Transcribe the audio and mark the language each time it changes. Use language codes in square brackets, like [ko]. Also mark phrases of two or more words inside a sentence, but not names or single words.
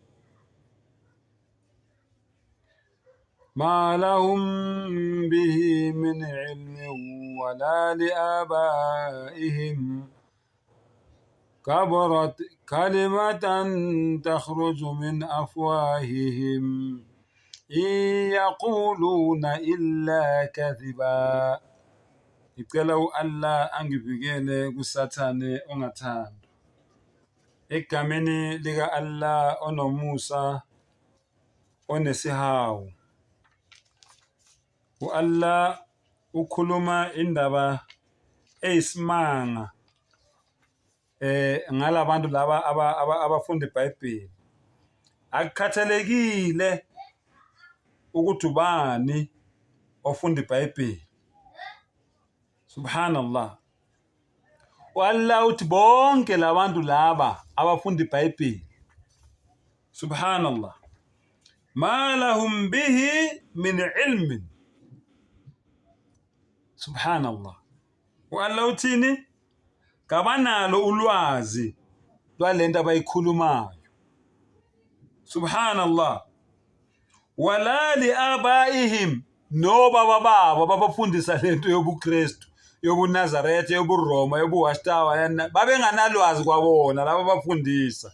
[ar] ما لهم به من علم ولا لآبائهم كبرت كلمة تخرج من أفواههم إن يقولون إلا كذبا. [zu] Ngicela u-Allah angivikele kusathane ongathanda. Egameni lika-Allah onomusa onesihawu. U-Allah ukhuluma indaba eyisimanga ngalabantu laba abafunda iBhayibheli. Akukhathalekile ukuthi ubani ofunda iBhayibheli. Subhanallah. U-Allah uthi bonke labantu laba abafunda iBhayibheli. [ar] سبحان الله. ما لهم به من علم. [zu] Subhanallah. U-Allah uthini? Kabanalo ulwazi lwalento abayikhulumayo. Subhanallah. [ar] ولا لآبائهم, [zu] nobaba babo babafundisa lento yobuKristu, yobuNazaretha, yobuRoma, yobuWashtawa, babenganalwazi kwabona laba bafundisa.